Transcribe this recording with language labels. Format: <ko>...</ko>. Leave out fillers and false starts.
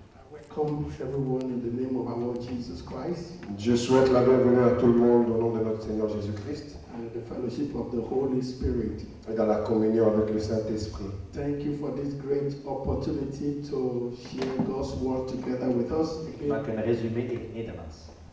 <en>Welcome everyone in the name of our Lord Jesus Christ</en> <fr>Je souhaite la bienvenue à tout le monde au nom de notre Seigneur Jésus-Christ</fr> <en>and the fellowship of the Holy Spirit.</en> <fr>et dans la communion avec le Saint-Esprit.</fr> <en>Thank you for this great opportunity to share God's word together with us.</en> <nl>Ik maak een resume in het Nederlands.</nl>